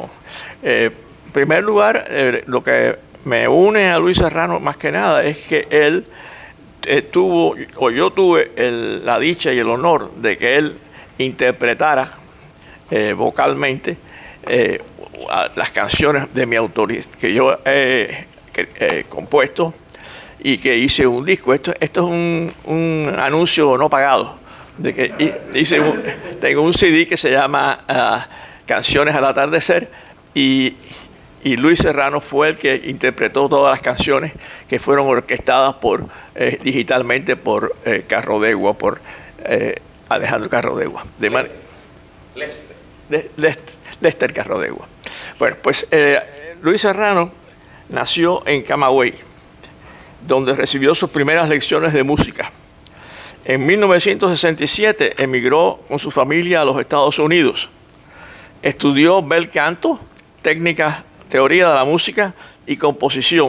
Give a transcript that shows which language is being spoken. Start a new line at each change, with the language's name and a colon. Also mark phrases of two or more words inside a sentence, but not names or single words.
Spanish: En primer lugar, lo que me une a Luis Serrano más que nada es que él yo tuve la dicha y el honor de que él interpretara vocalmente las canciones de mi autoría, que compuesto y que hice un disco. Esto es un anuncio no pagado. De que tengo un CD que se llama Canciones al Atardecer y Luis Serrano fue el que interpretó todas las canciones que fueron orquestadas digitalmente por Carrodegua, por Alejandro Carrodegua. Lester Carrodegua. Bueno, pues Luis Serrano nació en Camagüey, donde recibió sus primeras lecciones de música. En 1967 emigró con su familia a los Estados Unidos. Estudió bel canto, teoría de la música y composición.